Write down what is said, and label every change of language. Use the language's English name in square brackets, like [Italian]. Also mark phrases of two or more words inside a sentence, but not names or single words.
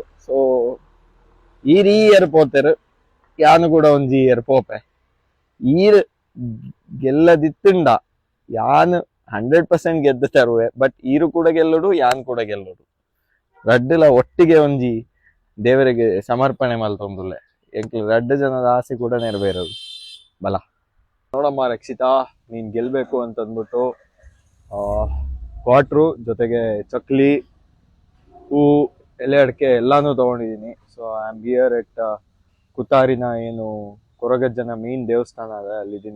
[Tulu] ಸೊ ಈರ್ ಈ ಇಯರ್ ಪೋತೆರ್, ಯಾನು ಕೂಡ ಒಂಜಿ ಇಯರ್ ಪೋಪೆ. ಈರ್ ಗೆಲ್ಲದಿತ್ತುಂಡ ಯಾನ್ 100% ಗೆದ್ದು ತರುವೆ. ಬಟ್ ಈರು ಕೂಡ ಗೆಲ್ಲುಡು, ಯಾನ್ ಕೂಡ ಗೆಲ್ಲುಡು. ರಡ್ಡುಲ ಒಟ್ಟಿಗೆ ಒಂಜಿ ದೇವರಿಗೆ ಸಮರ್ಪಣೆ ಮಲ್ತೊಂದುಲ್ಲೆ ಎಂಕ್ಲು ರಡ್ಡು ಜನದ ಆಸೆ ಕೂಡ ನೆರವೇರೋದು ಬಲ. [Kannada] ನೋಡಮ್ಮ ರಕ್ಷಿತಾ, ನೀನ್ ಗೆಲ್ಬೇಕು ಅಂತ ಅಂದ್ಬಿಟ್ಟು ಕ್ವಾಟ್ರು ಜೊತೆಗೆ ಚಕ್ಲಿ, ಹೂ, ಎಲೆ ಅಡಿಕೆ ಎಲ್ಲಾನು ತಗೊಂಡಿದ್ದೀನಿ. [English] So I am here at [Kannada] ಕುತಾರಿನ ಏನು ಕೊರಗಜ್ಜನ ಮೇನ್ ದೇವಸ್ಥಾನ ಅದ, ಅಲ್ಲಿದ್ದೀನಿ.